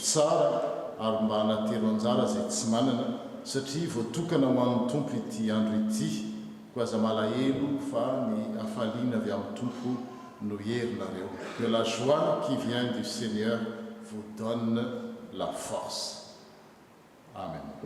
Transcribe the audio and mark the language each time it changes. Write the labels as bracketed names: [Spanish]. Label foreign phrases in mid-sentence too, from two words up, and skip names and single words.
[Malagasy] tsara ary mba hanatelo anjara izay tsy manana satria voatokana ho an'ny tompo ity andro ity ko aza malahelo fa ny hafaliana avy amin'ny tompo no herinareo. [French] Que la joie qui vient du Seigneur vous donne la force. Amen.